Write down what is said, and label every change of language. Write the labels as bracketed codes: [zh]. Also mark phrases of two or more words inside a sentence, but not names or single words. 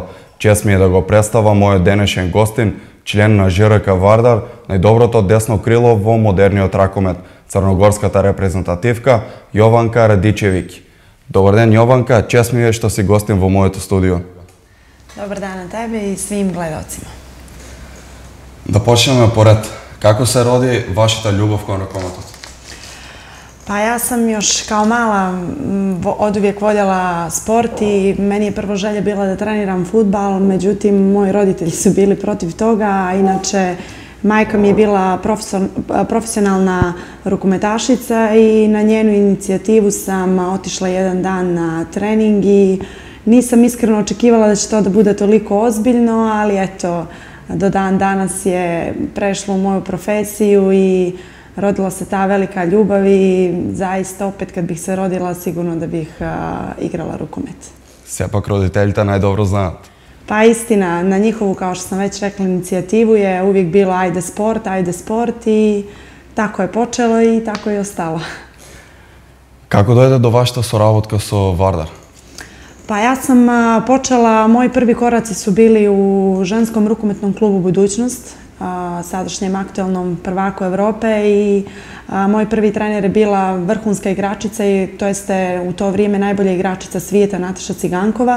[mk] Чест ми е да го представам мојот денешен гостин, член на ЖРК Вардар, најдоброто десно крило во модерниот ракомет, црногорската репрезентативка Јованка Радичевиќ. Добар ден, Јованка, чест ми е што си гостин во моето студио. Добар ден [sr] на тебе и свим гледалцима. [mk] Да почнеме поред. Како се роди вашата љубов кон ракометот? [sr] Pa ja sam još kao mala oduvijek voljela sport i meni je prvo želja bila da treniram fudbal, međutim moji roditelji su bili protiv toga, a inače majka mi je bila profesionalna rukometašica i na njenu inicijativu sam otišla jedan dan na trening i nisam iskreno očekivala da će to da bude toliko ozbiljno, ali eto, do dan danas je prešlo u moju profesiju i rodila se ta velika ljubav i zaista opet kad bih se rodila sigurno da bih igrala rukomet. [mk] Сепак родителите најдобро знаат. [sr] Pa istina, na njihovu, kao što sam već rekla, inicijativu je uvijek bilo ajde sport i tako je počelo i tako je ostalo. [mk] Kako doјде до вашата соработка со Вардар? [sr] Pa ja sam počela, moji prvi koraci su bili u ženskom rukometnom klubu Budućnost. sadašnjem aktualnom prvaku Evrope i moj prvi trener je bila vrhunska igračica i to jeste u to vrijeme najbolja igračica svijeta Nataša Cigankova.